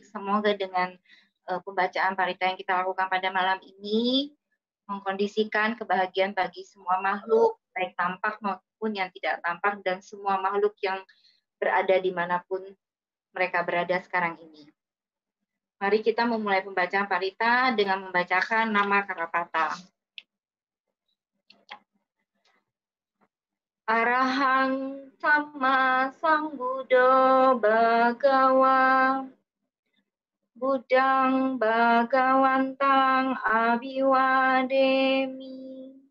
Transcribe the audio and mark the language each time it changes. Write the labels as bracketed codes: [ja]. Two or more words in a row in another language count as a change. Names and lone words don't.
[id] Semoga dengan pembacaan parita yang kita lakukan pada malam ini mengkondisikan kebahagiaan bagi semua makhluk, baik tampak maupun yang tidak tampak, dan semua makhluk yang berada dimanapun mereka berada sekarang ini. Mari kita memulai pembacaan parita dengan membacakan nama Karapata. [pi] Arahang Sama Sambuddho Bhagawa Buddhang Bhagawantang Abhiwademi